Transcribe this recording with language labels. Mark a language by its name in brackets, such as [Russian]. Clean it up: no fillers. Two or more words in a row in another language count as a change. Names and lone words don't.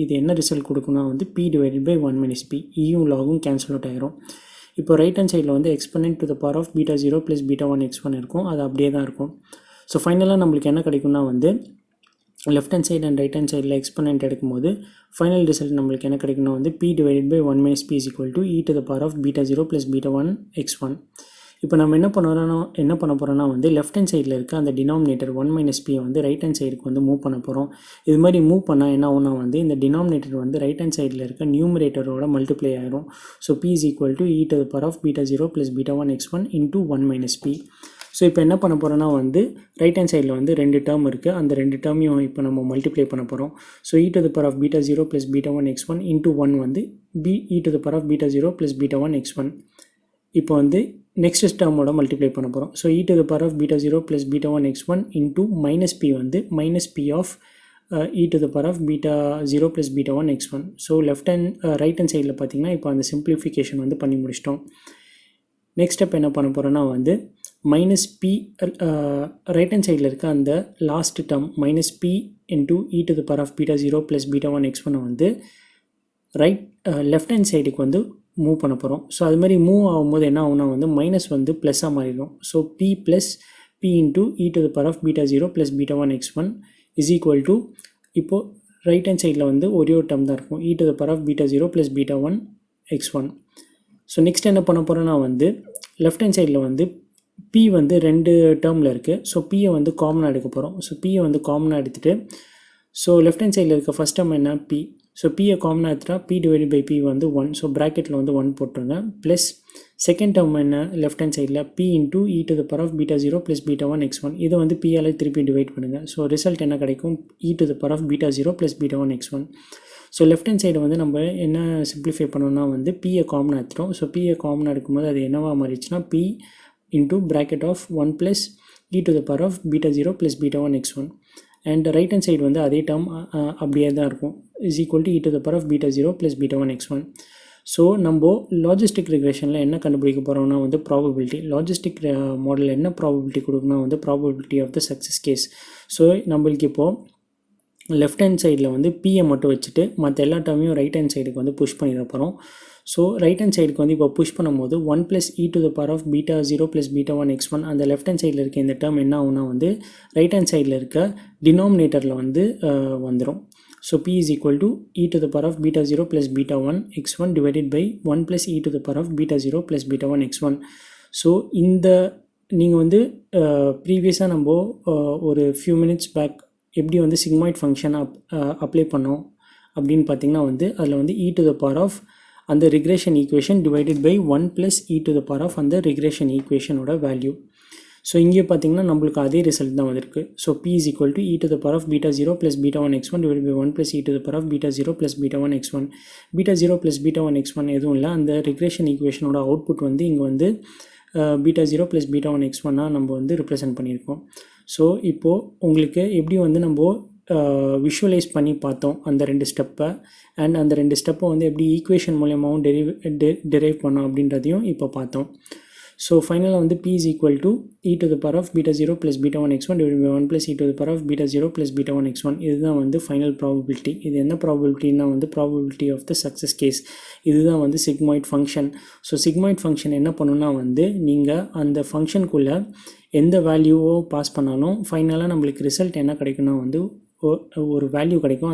[Tamil] இது என்ன ரிசல்ட் கொடுக்குன்னா வந்து [English] p divided by 1 - p. [Tamil] ஈயும் லாகும் [English] cancel out [Tamil] ஆகிரும். இப்போ [English] right hand side [Tamil] வந்து எக்ஸ்பொனென்ட் β0 + β1 x1 இருக்கும், அது அப்படியே தான் இருக்கும். ஸோ ஃபைனலாக நம்மளுக்கு என்ன கிடைக்கும்னா வந்து [English] left hand side and right hand side exponent [Tamil] எடுக்கும்போது [English] final result [Tamil] நம்மளுக்கு என்ன கிடைக்கும்னா வந்து [English] p divided by 1 - p is equal to e⁻β0 + β1 x1. [Tamil] இப்போ நம்ம என்ன பண்ண போகிறோம்னா வந்து [English] left hand side [Tamil] இருக்க அந்த [English] denominator 1 minus p [Tamil] வந்து [English] right hand side [Tamil] வந்து மூவ் பண்ண போகிறோம். இது மாதிரி மூவ் பண்ணால் என்ன ஆகும்னா வந்து இந்த டினாமினேட்டர் வந்து [English] right hand side [Tamil] இருக்க [English] numerator multiply [Tamil] ஆயிரும். [English] ஸோ p is equal to e to the power of beta 0 plus beta 1 x1 into 1 minus p. [Tamil] ஸோ இப்போ என்ன பண்ண போகிறோன்னா வந்து [English] right hand side [Tamil] வந்து 2 டேர்ம் இருக்குது, அந்த 2 டேர்மையும் இப்போ நம்ம மல்டிப்ளை பண்ண போகிறோம். [English] ஸோ e to the power of beta 0 plus beta 1 x1 into 1 வந்து e to the power of beta 0 plus beta 1 x1. [Tamil] இப்போ வந்து [English] next term multiply [Tamil] பண்ண போகிறோம். [English] ஸோ e to the power of beta 0 plus beta 1 x1 into minus p வந்து minus p of e to the power of beta 0 plus beta 1 x1. [Tamil] ஸோ [English] right hand side [Tamil] பார்த்தீங்கன்னா இப்போ அந்த சிம்பிளிஃபிகேஷன் வந்து பண்ணி முடிச்சிட்டோம். [English] next step [Tamil] என்ன பண்ண போகிறோன்னா வந்து [English] minus p right hand side [Tamil] இருக்க அந்த [English] last term minus p into e to the power of beta 0 plus beta 1 x1 [Tamil] வந்து [English] left hand side [Tamil] வந்து மூவ் பண்ண போகிறோம். ஸோ அது மாதிரி மூவ் ஆகும்போது என்ன ஆகும்னா வந்து மைனஸ் வந்து ப்ளஸ்ஸாக மாறிடும். [English] so p plus p into e to the power of beta 0 plus beta 1 x1 is equal to [Tamil] இப்போது ரைட் ஹேண்ட் சைடில் வந்து ஒரே ஒரு டேர்ம் தான் இருக்கும், [English] e to the power of beta 0 plus beta 1 x1. [Tamil] ஸோ நெக்ஸ்ட் என்ன பண்ண போகிறோன்னா வந்து [English] left hand side [Tamil] வந்து p வந்து 2 டேர்மில் இருக்குது. ஸோ பியை வந்து காமனாக எடுக்க போகிறோம். ஸோ பியை வந்து காமனாக எடுத்துகிட்டு ஸோ [English] left hand side [Tamil] இருக்க [English] first term [Tamil] என்ன p. ஸோ பியை காமனாக எடுத்துட்டா [English] p divided by p [Tamil] வந்து 1. ஸோ ப்ராக்கெட்டில் வந்து 1 போட்டுருங்க. [English] plus second term [Tamil] என்ன [English] left hand side p into e to the power of beta 0 plus beta 1 x1. [Tamil] இதை வந்து பியால் திருப்பி டிவைட் பண்ணுங்கள். ஸோ ரிசல்ட் என்ன கிடைக்கும், [English] e to the power of beta 0 plus beta 1 x1. [Tamil] ஸோ [English] left hand side [Tamil] வந்து நம்ம என்ன சிம்பிளிஃபை பண்ணோம்னா வந்து பியை காமனாக எடுத்துட்டோம். ஸோ பியை காமனாக எடுக்கும்போது அது என்னவா மாறிடுச்சுன்னா [English] p into bracket of 1 plus e to the power of beta 0 plus beta 1 x1. and right hand side [Tamil] வந்து அதே term அப்படியே தான் இருக்கும், [English] is equal to e to the power of beta 0 plus beta 1 x1. [Tamil] ஸோ நம்ம [English] logistic regression [Tamil] என்ன கண்டுபிடிக்க போகிறோம்னா வந்து ப்ராபபிலிட்டி. [English] logistic model [Tamil] என்ன ப்ராபபிலிட்டி கொடுக்கணும் வந்து [English] probability of the success case. [Tamil] ஸோ நம்மளுக்கு இப்போது [English] left hand side [Tamil] வந்து பியை மட்டும் வச்சுட்டு மற்ற எல்லா டேர்மையும் [English] right hand side [Tamil] வந்து புஷ் பண்ணிட போகிறோம். ஸோ [English] right hand side [Tamil] வந்து இப்போ புஷ் பண்ணும்போது [English] 1 plus e to the power of beta 0 plus beta 1 x1 [Tamil] அந்த [English] left hand side [Tamil] இருக்க இந்த டேர்ம் என்ன ஆகுனா வந்து [English] right hand side [Tamil] இருக்க டினாமினேட்டரில் வந்து வந்துடும். [English] ஸோ p is equal to e to the power of beta 0 plus beta 1 x1 divided by 1 plus e to the power of beta 0 plus beta 1 x1. [Tamil] ஸோ இந்த நீங்கள் வந்து ப்ரீவியஸாக நம்ம ஒரு [English] few minutes back [Tamil] எப்படி வந்து [English] sigmoid function apply [Tamil] பண்ணோம் அப்படின்னு பார்த்தீங்கன்னா வந்து அதில் வந்து [English] e to the power of [Tamil] அந்த [English] regression equation divided by 1 plus e to the power of [Tamil] அந்த [English] regression equation value. [Tamil] ஸோ இங்கே பார்த்தீங்கன்னா நம்மளுக்கு அதே ரிசல்ட் தான் வந்திருக்கு. [English] ஸோ p is equal to e to the power of beta 0 plus beta 1 x1 divided by 1 plus e to the power of beta 0 plus beta 1 x1. beta 0 plus beta 1 x1 [Tamil] எதுவும் இல்லை, அந்த [English] regression equation output [Tamil] வந்து இங்கே வந்து [English] beta 0 plus beta 1 x1 [Tamil] நம்ம வந்து ரிப்ரசென்ட் பண்ணியிருக்கோம். ஸோ இப்போது உங்களுக்கு எப்படி வந்து நம்ம விஷுவலைஸ் பண்ணி பார்த்தோம் அந்த 2 ஸ்டெப்பை, அண்ட் அந்த 2 ஸ்டெப்பை வந்து எப்படி ஈக்குவேஷன் மூலியமாகவும் டெரைவ் பண்ணோம் அப்படின்றதையும் இப்போ பார்த்தோம். [English] ஸோ ஃபைனலாக வந்து p is equal to e to the power of beta 0 plus beta 1 x1 divided by 1 plus e to the power of beta 0 plus beta 1 x1. [Tamil] இதுதான் வந்து [English] final probability. [Tamil] இது என்ன ப்ராபபிலிட்டின்னா வந்து [English] probability of the success case. [Tamil] இதுதான் வந்து [English] sigmoid function. [Tamil] ஸோ [English] sigmoid function [Tamil] என்ன பண்ணுன்னா வந்து நீங்கள் அந்த ஃபங்க்ஷனுக்குள்ளே எந்த [English] value pass [Tamil] பண்ணாலும் ஃபைனலாக நம்மளுக்கு ரிசல்ட் என்ன கிடைக்குன்னா வந்து ஒரு வேல்யூ கிடைக்கும்.